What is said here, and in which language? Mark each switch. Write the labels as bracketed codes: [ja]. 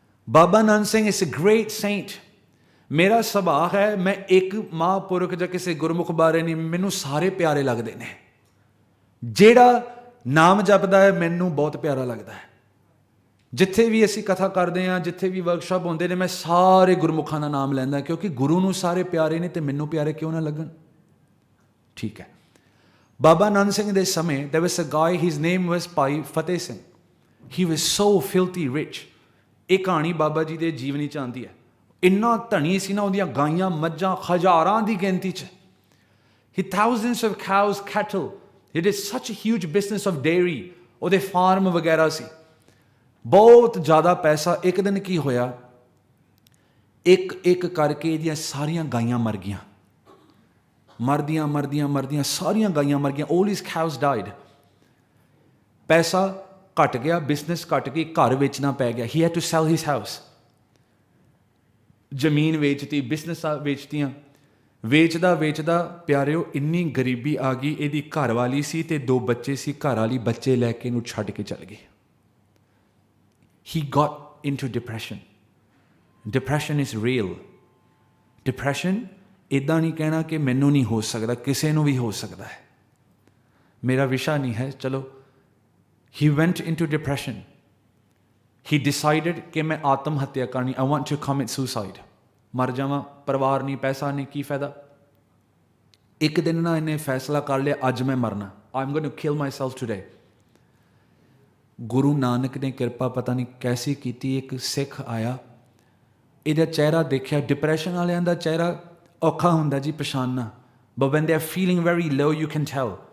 [en] Baba Nand Singh is a great saint. [pa] ਮੇਰਾ ਸੁਭਾਅ ਹੈ ਮੈਂ ਇੱਕ ਮਹਾਂਪੁਰਖ ਜਾਂ ਕਿਸੇ ਗੁਰਮੁਖ ਬਾਰੇ ਨਹੀਂ ਮੈਨੂੰ ਸਾਰੇ ਪਿਆਰੇ ਲੱਗਦੇ ਨੇ. ਜਿਹੜਾ ਨਾਮ ਜਪਦਾ ਹੈ ਮੈਨੂੰ ਬਹੁਤ ਪਿਆਰਾ ਲੱਗਦਾ ਹੈ. ਜਿੱਥੇ ਵੀ ਅਸੀਂ ਕਥਾ ਕਰਦੇ ਹਾਂ ਜਿੱਥੇ ਵੀ ਵਰਕਸ਼ਾਪ ਹੁੰਦੇ ਨੇ ਮੈਂ ਸਾਰੇ ਗੁਰਮੁਖਾਂ ਦਾ ਨਾਮ ਲੈਂਦਾ ਕਿਉਂਕਿ ਗੁਰੂ ਨੂੰ ਸਾਰੇ ਪਿਆਰੇ ਨੇ ਤੇ ਮੈਨੂੰ ਪਿਆਰੇ ਕਿਉਂ ਨਾ ਲੱਗਣ. ਠੀਕ ਹੈ. ਬਾਬਾ ਨੰਦ ਸਿੰਘ ਦੇ ਸਮੇਂ [en] there was a guy, his name was Bhai Fateh Singh. he was so filthy rich. [pa] ਇਹ ਕਹਾਣੀ ਬਾਬਾ ਜੀ ਦੇ ਜੀਵਨੀ 'ਚ ਆਉਂਦੀ ਹੈ. ਇੰਨਾ ਧਨੀ ਸੀ ਨਾ ਉਹਦੀਆਂ ਗਾਈਆਂ ਮੱਝਾਂ ਹਜ਼ਾਰਾਂ ਦੀ ਗਿਣਤੀ 'ਚ. [en] he thousands of cows, cattle. he did such a huge business of dairy. [pa] ਉਹਦੇ ਫਾਰਮ ਵਗੈਰਾ ਸੀ. ਬਹੁਤ ਜ਼ਿਆਦਾ ਪੈਸਾ. ਇੱਕ ਦਿਨ ਕੀ ਹੋਇਆ ਇੱਕ ਇੱਕ ਕਰਕੇ ਇਹਦੀਆਂ ਸਾਰੀਆਂ ਗਾਈਆਂ ਮਰ ਗਈਆਂ. ਮਰਦੀਆਂ ਸਾਰੀਆਂ ਗਾਈਆਂ ਮਰ ਗਈਆਂ. [en] all his cows died. [pa] ਪੈਸਾ ਘਟ ਗਿਆ. ਬਿਜ਼ਨਸ ਘਟ ਗਈ. ਘਰ ਵੇਚਣਾ ਪੈ ਗਿਆ. [en] he had to sell his house. [pa] ਜ਼ਮੀਨ ਵੇਚਤੀ ਬਿਜ਼ਨਸਾਂ ਵੇਚਤੀਆਂ. ਵੇਚਦਾ ਵੇਚਦਾ ਪਿਆਰਿਓ ਇੰਨੀ ਗਰੀਬੀ ਆ ਗਈ, ਇਹਦੀ ਘਰ ਵਾਲੀ ਸੀ ਤੇ 2 ਬੱਚੇ ਸੀ, ਘਰ ਵਾਲੀ ਬੱਚੇ ਲੈ ਕੇ ਇਹਨੂੰ ਛੱਡ ਕੇ ਚਲ ਗਈ। [en] He got into depression. Depression is real. [pa] Depression ਇੱਦਾਂ ਨਹੀਂ ਕਹਿਣਾ ਕਿ ਮੈਨੂੰ ਨਹੀਂ ਹੋ ਸਕਦਾ, ਕਿਸੇ ਨੂੰ ਵੀ ਹੋ ਸਕਦਾ ਹੈ, ਮੇਰਾ ਵਿਸ਼ਾ ਨਹੀਂ ਹੈ। [en] ਚਲੋ, he went into depression. He decided [pa] ਕਿ ਮੈਂ ਆਤਮ ਹੱਤਿਆ ਕਰਨੀ, [en] I want to commit suicide. [pa] ਮਰ ਜਾਵਾਂ, ਪਰਿਵਾਰ ਨਹੀਂ, ਪੈਸਾ ਨਹੀਂ, ਕੀ ਫਾਇਦਾ। ਇੱਕ ਦਿਨ ਨਾ ਇਹਨੇ ਫੈਸਲਾ ਕਰ ਲਿਆ, ਅੱਜ ਮੈਂ ਮਰਨਾ, [en] I'm going to kill myself today. [pa] Guru Nanak ਨੇ ਕਿਰਪਾ ਪਤਾ ਨਹੀਂ ਕੈਸੀ ਕੀਤੀ, ਇੱਕ ਸਿੱਖ ਆਇਆ, ਇਹਦਾ ਚਿਹਰਾ ਦੇਖਿਆ, ਡਿਪਰੈਸ਼ਨ ਵਾਲਿਆਂ ਦਾ ਚਿਹਰਾ ਔਖਾ ਹੁੰਦਾ ਜੀ ਪਛਾਣਨਾ, [en] but when they are feeling very low you can tell.